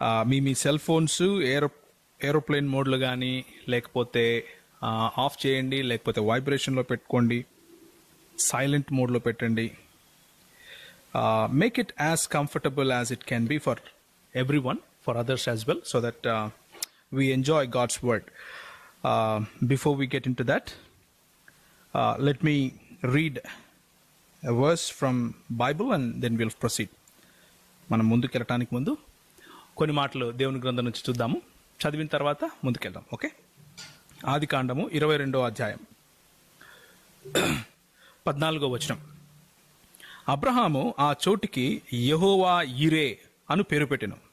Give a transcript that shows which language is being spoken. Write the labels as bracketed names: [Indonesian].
[Telugu] మీ cell phones aeroplane మోడ్లో కానీ లేకపోతే ఆఫ్ చేయండి, లేకపోతే వైబ్రేషన్లో పెట్టుకోండి, సైలెంట్ మోడ్లో పెట్టండి. [English] Make it as comfortable as it can be for everyone, for others as well, so that we enjoy God's word. Before we get into that, let me read a verse from Bible and then we'll proceed. [Telugu] మనం ముందుకెళ్ళటానికి ముందు కొన్ని మాటలు దేవుని గ్రంథం నుంచి చూద్దాము. చదివిన తర్వాత ముందుకెళ్దాం. ఓకే. ఆదికాండము 22వ అధ్యాయం 14వ వచనం. అబ్రహాము ఆ చోటికి యెహోవా యిరే అను పేరు పెట్టెను.